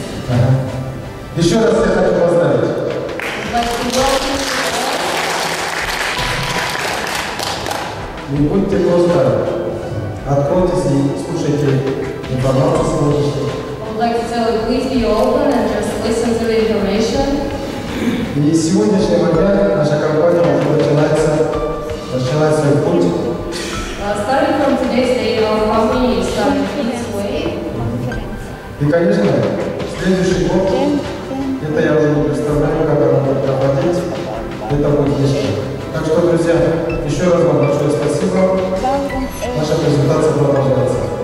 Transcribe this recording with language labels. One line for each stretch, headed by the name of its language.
Russian: Ага. Еще раз я хочу поздравить. Не будьте просто, откройтесь и слушайте информацию сегодняшнюю.
English: I would like to tell you, please be open and just listen to the information.
Russian: И с сегодняшнего дня наша компания уже начинает свой путь.
English: Starting from today's day, our company is starting its way.
Russian: И, конечно, следующий год, это я уже не представляю, как оно будет проходить, это будет нечто. Так что, друзья, еще раз вам большое спасибо. Наша презентация продолжается.